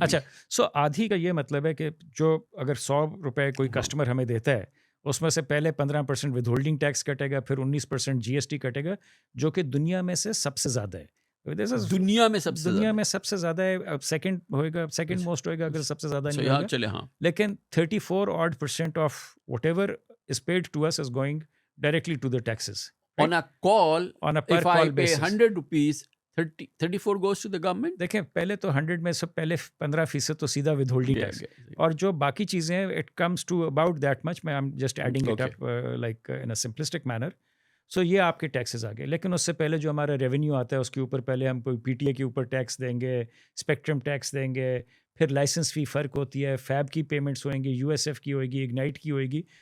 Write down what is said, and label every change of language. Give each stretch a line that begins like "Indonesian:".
Urdu: اچھا, سو آدھی کا یہ مطلب ہے کہ جو اگر 100 روپے کوئی کسٹمر ہمیں دیتا ہے اس میں سے پہلے 15% ود ہولڈنگ ٹیکس کٹے گا, پھر 19% GST کٹے گا, جو کہ دنیا میں سے سب سے زیادہ ہے. دنیا میں سب سے زیادہ ہے. اب سیکنڈ ہوئے گا, سیکنڈ موسٹ ہوئے گا اگر سب سے زیادہ نہیں ہوگا. چلے ہاں,
English: لیکن 34% of whatever is paid to us is going directly to the taxes. On a call, on a per if I call pay basis. 100 rupees, 34 goes to the government.
Urdu: دیکھیں پہلے تو 100 میں سے پہلے 15% تو سیدھا ود ہولڈنگ ٹیکس, اور جو باقی چیزیں ہیں
English: It comes to about that much. میں just adding it up like in a simplistic manner.
Urdu: سو یہ آپ کے ٹیکسز آ گئے. لیکن اس سے پہلے جو ہمارا ریونیو آتا ہے اس کے اوپر پہلے ہم کوئی PTA کے اوپر ٹیکس دیں گے, اسپیکٹرم ٹیکس دیں گے, پھر لائسنس فی فرق ہوتی ہے, فیب کی پیمنٹس ہوئیں گی, USF کی ہوئے گی, اگنائٹ کی ہوئے گی.